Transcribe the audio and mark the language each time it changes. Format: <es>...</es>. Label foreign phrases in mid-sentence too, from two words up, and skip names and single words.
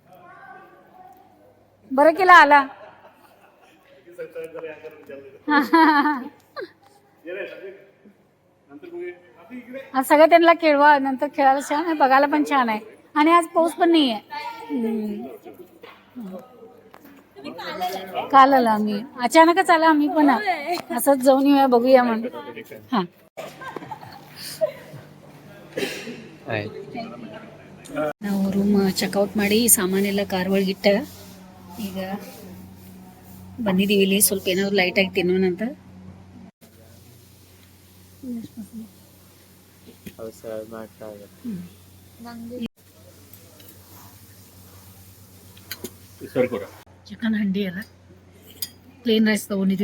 <mr>बरं केला आला. आज सगळं त्यांना खेळवा. नंतर खेळायला छान आहे. बघायला पण छान आहे. आणि आज पाऊस पण नाही आहे. काल आला आम्ही. अचानकच आला आम्ही पण. असंच जाऊन येऊया बघूया म्हणून.</mr> <kn>हा ನಾವು ರೂಮ್ ಚೆಕ್ಔಟ್ ಮಾಡಿ ಸಾಮಾನೆಲ್ಲ ಕಾರ್ ಒಳಗಿಟ್ಟ ಈಗ ಬಂದಿದ್ದೀವಿ. ಇಲ್ಲಿ ಸ್ವಲ್ಪ ಏನಾದ್ರು ಲೈಟಾಗಿ ತಿನ್ನೋಣಂತ. ಚಿಕನ್ ಹಂಡಿ ಅಲ್ಲ, ಪ್ಲೇನ್ ರೈಸ್ ತೊಗೊಂಡಿದ್ವಿ.</kn>